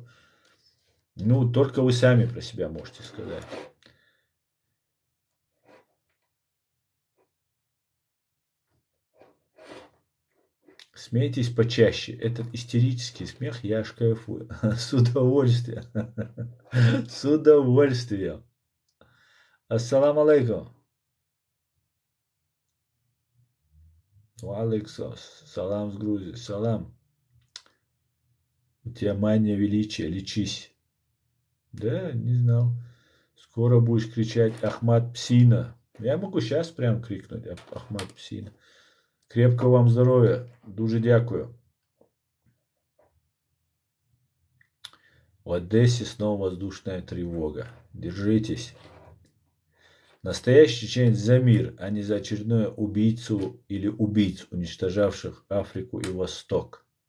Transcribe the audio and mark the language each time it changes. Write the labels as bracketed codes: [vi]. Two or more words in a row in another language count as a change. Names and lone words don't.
[ru] Ну, только вы сами про себя можете сказать. Смейтесь почаще. Этот истерический смех я аж кайфую. С удовольствием. С удовольствием. [ar] السلام عليكم. عليكم. [ru] Салам с Грузии. Салам. У тебя мания величия. Лечись. Да, не знал. Скоро будешь кричать Ахмат Псина. Я могу сейчас прям крикнуть Ахмат Псина. Крепкого вам [uk] здоров'я. Дуже дякую. [ru] В Одессе снова воздушная тревога. Держитесь. Настоящий чеченец за мир, а не за очередную убийцу или убийц, уничтожавших Африку и Восток.